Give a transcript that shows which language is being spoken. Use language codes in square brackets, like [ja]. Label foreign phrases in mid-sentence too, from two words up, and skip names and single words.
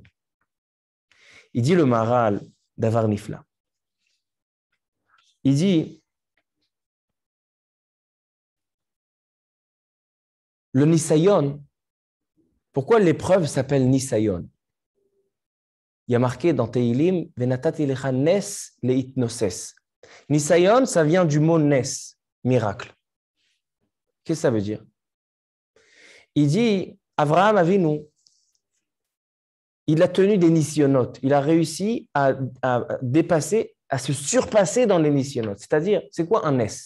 [fr] Il dit le Maharal d'Avar Nifla. Il dit, le Nisayon, pourquoi l'épreuve s'appelle Nisayon? il y a marqué dans Teilim, [he] ונתתי לך נס להתנוסס. [fr] Nisayon, ça vient du mot nes, miracle. Qu'est-ce que ça veut dire? Il dit, Avraham Avinu, il a tenu des nisyonotes. Il a réussi à dépasser, à se surpasser dans les nisyonotes. C'est-à-dire, c'est quoi un nes?